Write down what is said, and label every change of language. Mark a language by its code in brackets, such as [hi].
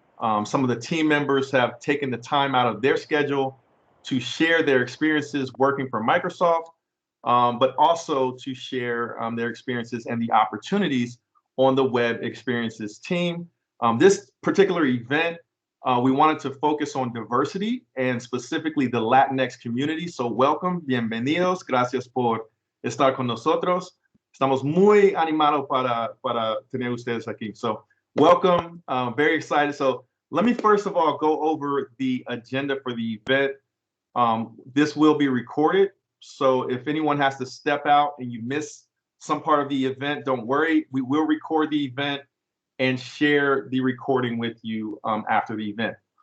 [en] Some of the team members have taken the time out of their schedule to share their experiences working for Microsoft, but also to share their experiences and the opportunities on the Web Experiences team. This particular event, we wanted to focus on diversity and specifically the Latinx community. So welcome, [es] bienvenidos, gracias por estar con nosotros. Estamos muy animados para tener ustedes aquí. [en] So welcome, very excited. So let me first of all go over the agenda for the event. This will be recorded. So if anyone has to step out and you miss some part of the event, don't worry. We will record the event and share the recording with you after the event.